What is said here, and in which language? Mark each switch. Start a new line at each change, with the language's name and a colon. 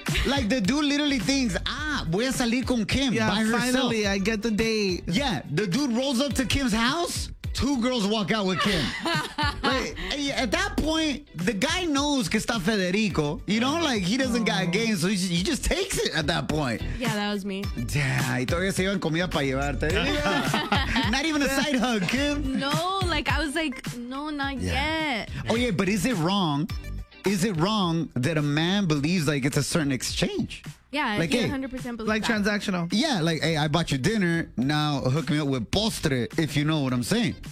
English: Like, the dude literally thinks,
Spanish: voy a salir con Kim
English: by herself. Finally, I get the date. Yeah, the dude rolls up to Kim's house, 2 girls walk out with Kim. Like, at that point, the guy knows
Spanish: que está Federico.
English: You know, like, he doesn't got a game, so he just takes it at that point. Yeah, that was me.
Spanish: Yeah, y todavía se llevan comida para llevarte.
English: Not even a side hug, Kim. No, like, I was like, no, not yet. Oh, yeah, but is it wrong? Is it wrong that a man believes, like, it's a certain exchange? Yeah, like, you 100% believe like that. Transactional. Yeah, like, hey, I bought you dinner. Now hook me up with postre, if you know what I'm saying.